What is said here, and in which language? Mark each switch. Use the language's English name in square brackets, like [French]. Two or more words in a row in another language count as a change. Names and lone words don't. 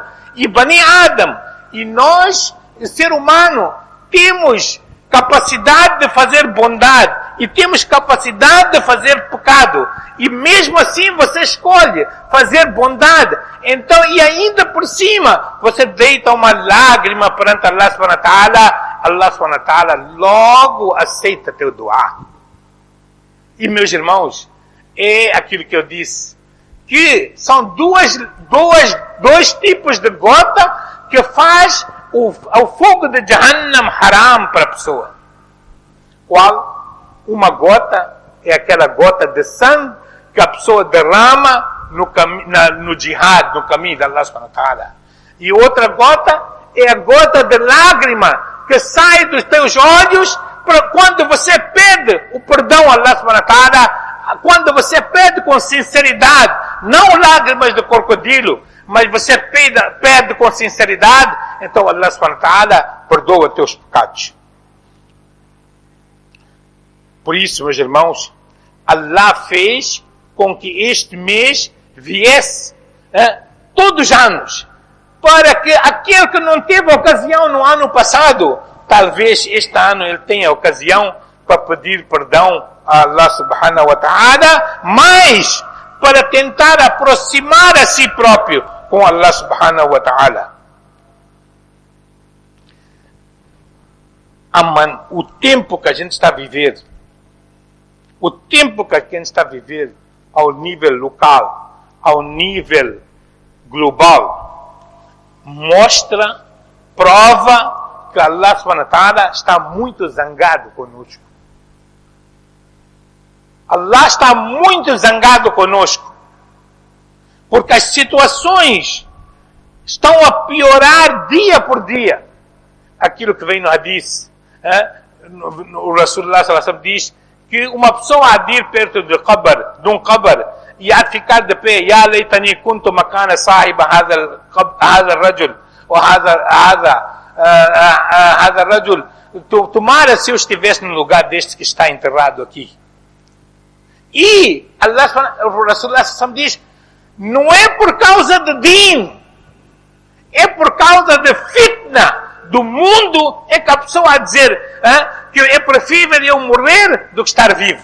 [Portuguese] E [Arabic] بني آدم, [Portuguese] e nós, ser humano, temos capacidade de fazer bondade e temos capacidade de fazer pecado, e mesmo assim você escolhe fazer bondade. Então, e ainda por cima você deita uma lágrima perante [Arabic] الله سبحانه وتعالى, الله سبحانه وتعالى [Portuguese] logo aceita teu dua. E meus irmãos, é aquilo que eu disse, que são dois tipos de gota que faz o fogo de Jahannam haram para a pessoa. Qual? Uma gota é aquela gota de sangue que a pessoa derrama no jihad, no caminho de [Arabic] الله سبحانه وتعالى. [Portuguese] E outra gota é a gota de lágrima que sai dos teus olhos quando você pede o perdão a [Arabic] الله سبحانه وتعالى, [Portuguese] quando você pede com sinceridade, não lágrimas de crocodilo, mas você pede com sinceridade, então [Arabic] الله سبحانه وتعالى [Portuguese] perdoa os teus pecados. Por isso, meus irmãos, Allah fez com que este mês viesse todos os anos, para que aquele que não teve ocasião no ano passado, talvez este ano ele tenha ocasião para pedir perdão a [Arabic] الله سبحانه وتعالى, [Portuguese] mas para tentar aproximar a si próprio com [Arabic] الله سبحانه وتعالى. [Portuguese] O tempo que a gente está a viver, o tempo que a gente está a viver ao nível local, ao nível global, mostra, prova que [Arabic] الله سبحانه وتعالى [Portuguese] está muito zangado conosco. Allah está muito zangado conosco, porque as situações estão a piorar dia por dia. Aquilo que vem no hadith, o [Arabic] رسول الله صلى الله عليه وسلم [Portuguese] diz que uma pessoa há de ir perto de um qabr, e há de ficar de pé, [Arabic] يا ليتني كنت مكان صاحب هذا الرجل, ou هذا الرجل, [Portuguese] tomara se eu estivesse no lugar deste que está enterrado aqui. E o Rasulullah diz, não é por causa de din, é por causa de fitna do mundo, é que a pessoa a dizer que é preferível eu morrer do que estar vivo.